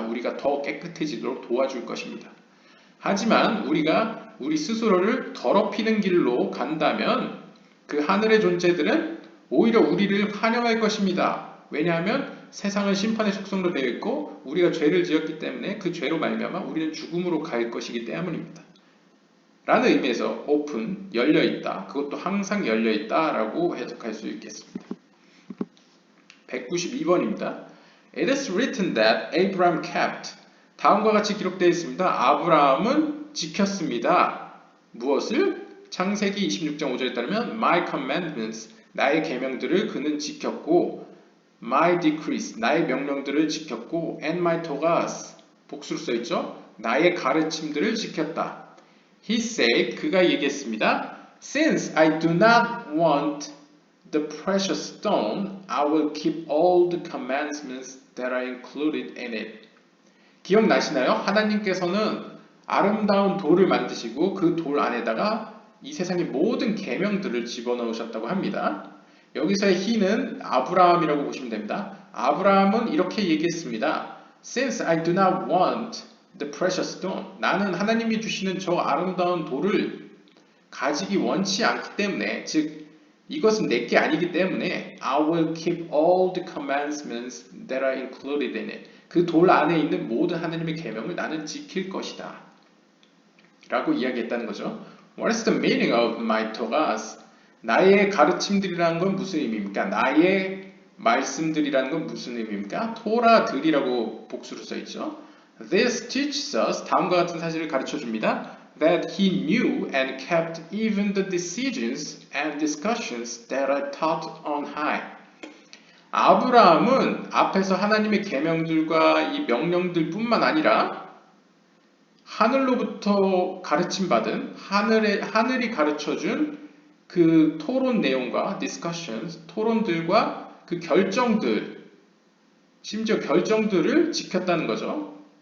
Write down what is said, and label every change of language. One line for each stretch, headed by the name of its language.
Korean: 우리가 더 깨끗해지도록 도와줄 것입니다. 하지만 우리가 우리 스스로를 더럽히는 길로 간다면 그 하늘의 존재들은 오히려 우리를 환영할 것입니다. 왜냐하면 세상은 심판의 속성으로 되어 있고 우리가 죄를 지었기 때문에 그 죄로 말미암아 우리는 죽음으로 갈 것이기 때문입니다. 라는 의미에서 open, 열려있다. 그것도 항상 열려있다 라고 해석할 수 있겠습니다. 192번입니다.
English: It is written that Abraham kept.
Korean: 다음과 같이 기록되어 있습니다. 아브라함은 지켰습니다. 무엇을? 창세기 26장 5절에 따르면
English: My commandments,
Korean: 나의 계명들을 그는 지켰고
English: My decrees,
Korean: 나의 명령들을 지켰고
English: and my togas,
Korean: 복수로 써있죠? 나의 가르침들을 지켰다.
English: He said,
Korean: 그가 얘기했습니다.
English: Since I do not want the precious stone, I will keep all the commandments that are included in it.
Korean: 기억나시나요? 하나님께서는 아름다운 돌을 만드시고 그 돌 안에다가 이 세상의 모든 계명들을 집어넣으셨다고 합니다. 여기서의 he는 아브라함이라고 보시면 됩니다. 아브라함은 이렇게 얘기했습니다.
English: Since I do not want the precious stone,
Korean: 나는 하나님이 주시는 저 아름다운 돌을 가지기 원치 않기 때문에, 즉 이것은 내게 아니기 때문에
English: I will keep all the commandments that are included in it.
Korean: 그 돌 안에 있는 모든 하나님의 계명을 나는 지킬 것이다 라고 이야기했다는 거죠.
English: What is the meaning of my togas?
Korean: 나의 가르침들이라는 건 무슨 의미입니까? 나의 말씀들이라는 건 무슨 의미입니까? 토라들이라고 복수로 써있죠.
English: This teaches us,
Korean: 다음과 같은 사실을 가르쳐줍니다.
English: That he knew and kept even the decisions and discussions that are taught on high.
Korean: 아브라함은 앞에서 하나님의 계명들과 이 명령들 뿐만 아니라 하늘로부터 가르침받은 하늘이 가르쳐준 그 토론 내용과 discussions, 토론들과 그 결정들, 심지어 결정들을 지켰다는 거죠.